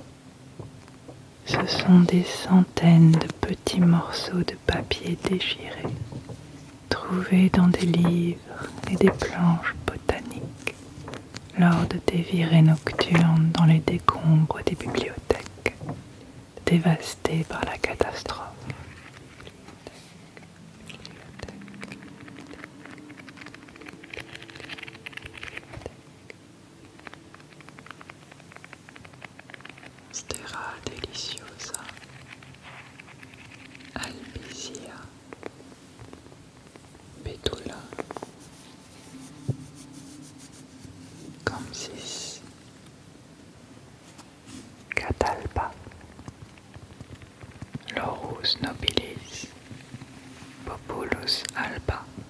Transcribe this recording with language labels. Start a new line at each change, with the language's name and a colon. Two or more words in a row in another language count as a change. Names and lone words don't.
French: Ce sont des centaines de petits morceaux de papier déchirés, trouvé dans des livres et des planches botaniques lors de tes virées nocturnes dans les décombres des bibliothèques dévastées par la catastrophe. Monstera deliciosa, Albizia, Betula, Compsis, Catalpa, Laurus nobilis, Populus alba,